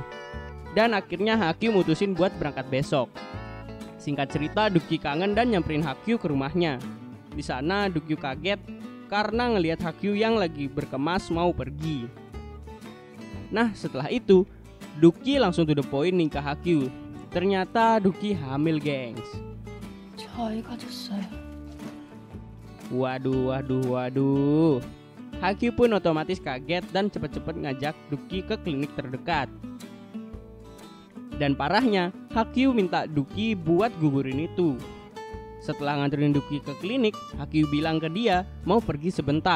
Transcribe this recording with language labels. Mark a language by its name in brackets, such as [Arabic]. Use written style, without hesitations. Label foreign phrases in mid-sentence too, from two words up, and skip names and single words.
[Indonesian] Dan akhirnya Hakyu mutusin buat berangkat besok. Singkat cerita, Dukki kangen dan nyamperin Hakyu ke rumahnya. Di sana Dukki kaget karena ngelihat Hakyu yang lagi berkemas mau pergi. Nah, setelah itu Dukki langsung [English] to the point [Indonesian] nikah Hakyu. Ternyata Dukki hamil, gengs. [Korean] 저희 가졌어요. [Indonesian] Waduh. Hakyu pun otomatis kaget dan cepet-cepet ngajak Dukki ke klinik terdekat. Dan parahnya, Hakyu minta Dukki buat gugurin itu. Setelah nganterin Dukki ke klinik, Hakyu bilang ke dia mau pergi sebentar.